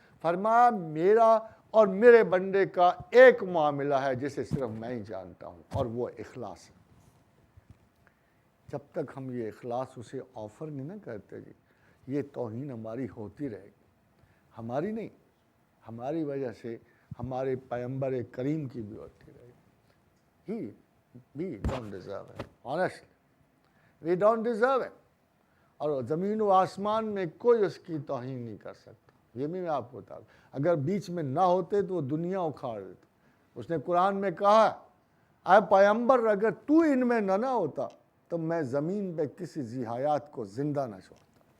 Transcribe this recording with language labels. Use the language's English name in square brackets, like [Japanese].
[Urdu] فرمایا میرا اور میرے بندے کا ایک معاملہ ہے جسے صرف میں ہی جانتا ہوں, اور وہ اخلاص ہے. جب تک ہم یہ اخلاص اسے آفر نہیں نہ کرتے جی, یہ توہین ہماری ہوتی رہے گی. ہماری نہیں, ہماری وجہ سے ہمارے پیغمبر کریم کی بھی ہوتی رہی. [English] We don't deserve it. Honestly, we don't deserve it. [Urdu] اور زمین و آسمان میں کوئی اس کی توہین نہیں کر سکتا. یہ بھی میں آپ کو بتا دوں, اگر بیچ میں نہ ہوتے تو وہ دنیا اکھاڑ دیتا. اس نے قرآن میں کہا, اے پیغمبر اگر تو ان میں نہ ہوتا تو میں زمین پہ کسی ذی حیات کو زندہ نہ چھوڑتا.